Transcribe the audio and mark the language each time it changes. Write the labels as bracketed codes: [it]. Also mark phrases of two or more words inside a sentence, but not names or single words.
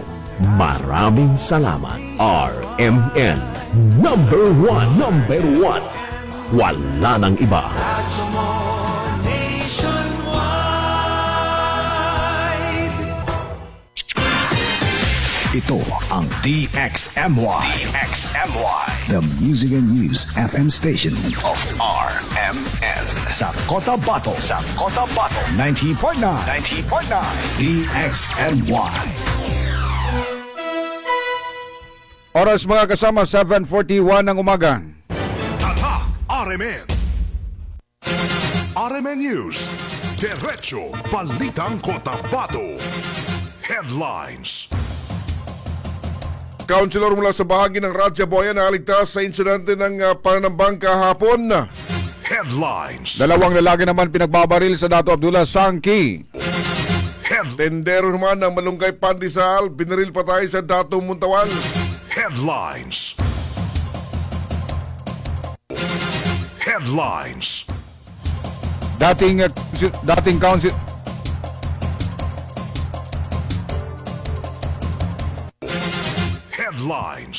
[tl] Maraming salamat. RMN #1. Wala nang iba. Radyo mo nationwide. Ito ang DXMY. [en] The Music and News FM station of RMN. [tl] Sa Cotabato. 90.9. DXMY. Oras mga kasama, 7:41 ng umaga. Tatak RMN. RMN News. Diretso Balitang Cotabato. Headlines. Councilor mula sa bahagi ng Radya Boyan na aligtas sa insidente ng pananambang kahapon. Headlines. Dalawang lalaki naman pinagbabaril sa Dato Abdullah Sangki. Tendero naman ng Malunggay Pandesal, binaril patay sa Dato Muntawan. Headlines. Headlines. Dating council Headlines.